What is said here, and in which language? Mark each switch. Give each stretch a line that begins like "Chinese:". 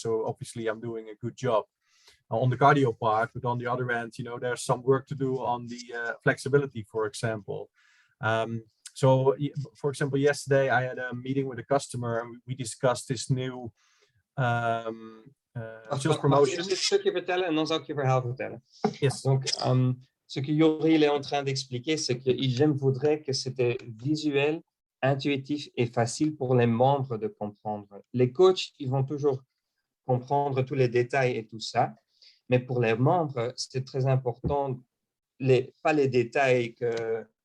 English: So obviously I'm doing a good job on the cardio part, but on the other end, there's some work to do on the flexibility, for example. So for example, yesterday I had a meeting with a customer and we discussed this new sales promotion.
Dutch: Mag ik een stukje vertellen en dan zal ik je verhaal vertellen.
English: Yes.
French: Donc, ce que Yuri est en train d'expliquer, c'est que EGYM voudrait que c'était visuel, intuitif et facile pour les membres de comprendre. Les coachs, ils vont toujours comprendre tous les détails et tout ça, mais pour les membres, c'est très important, pas les détails que